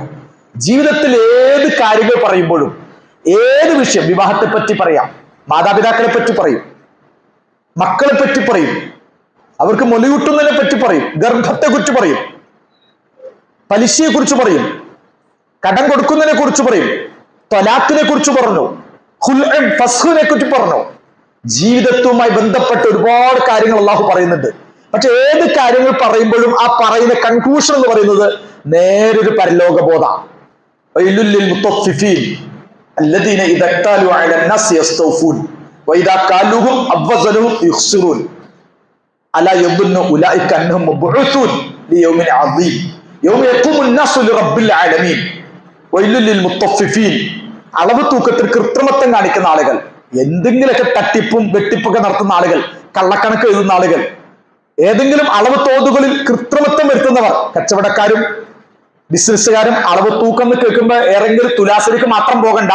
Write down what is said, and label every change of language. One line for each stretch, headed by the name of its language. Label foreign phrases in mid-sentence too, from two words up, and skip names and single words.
Malayalam: ജീവിതത്തിൽ ഏത് കാര്യങ്ങൾ പറയുമ്പോഴും, ഏത് വിഷയം, വിവാഹത്തെ പറ്റി പറയാം, മാതാപിതാക്കളെ പറ്റി പറയും, മക്കളെ പറ്റി പറയും, അവർക്ക് മൊലിയൂട്ടുന്നതിനെ പറ്റി പറയും, ഗർഭത്തെ കുറിച്ച് പറയും, പലിശയെ കുറിച്ച് പറയും, കടം കൊടുക്കുന്നതിനെ കുറിച്ച് പറയും, ത്വലാഖിനെ കുറിച്ച് പറഞ്ഞു, ഫസ്ഖിനെ കുറിച്ച് പറഞ്ഞു. ജീവിതത്തുമായി ബന്ധപ്പെട്ട ഒരുപാട് കാര്യങ്ങൾ അള്ളാഹു പറയുന്നുണ്ട്. പക്ഷെ ഏത് കാര്യങ്ങൾ പറയുമ്പോഴും ആ പറയുന്ന കൺക്ലൂഷൻ എന്ന് പറയുന്നത് നേരൊരു പരലോകബോധ.
Arabic: الذين إذا اكتالوا على الناس يستوفون وإذا كالوهم أو وزنوهم يخسرون ألا يظن أولئك أنهم مبعوثون ليوم عظيم يوم يقوم الناس لرب العالمين ويل للمطففين.
Malayalam: അളവ് തൂക്കത്തിൽ കൃത്രിമത്വം കാണിക്കുന്ന ആളുകൾ, എന്തെങ്കിലുമൊക്കെ തട്ടിപ്പും വെട്ടിപ്പൊക്കെ നടത്തുന്ന ആളുകൾ, കള്ളക്കണക്ക് എഴുതുന്ന ആളുകൾ, ഏതെങ്കിലും അളവ് തോതുകളിൽ കൃത്രിമത്വം വരുത്തുന്നവർ, കച്ചവടക്കാരും ബിസിനസ്സുകാരും. അളവ് തൂക്കം എന്ന് കേൾക്കുമ്പോൾ ഏറെങ്കിലും തുലാസിലേക്ക് മാത്രം പോകണ്ട.